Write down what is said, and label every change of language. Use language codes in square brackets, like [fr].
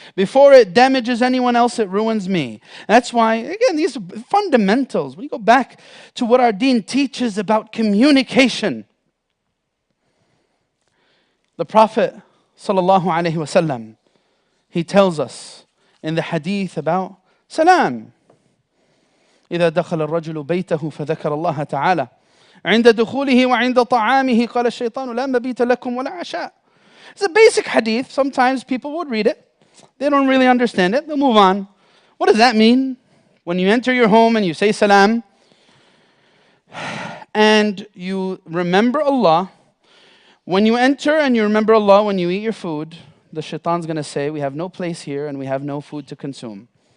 [en] Before it damages anyone else, it ruins me. That's why, again, these are fundamentals. When you go back to what our deen teaches about communication, the Prophet sallallahu alaihi wasallam, he tells us in the hadith about salam. [ar] إذا دخل الرجل بيته فذكر الله تعالى عند دخوله وعند طعامه قال الشيطان لا مبيت لكم ولا عشاء. [en] It's a basic hadith. Sometimes people would read it. They don't really understand it. They'll move on. What does that mean? When you enter your home and you say salam and you remember Allah, when you enter and you remember Allah when you eat your food, the shaitan's going to say, we have no place here and we have no food to consume.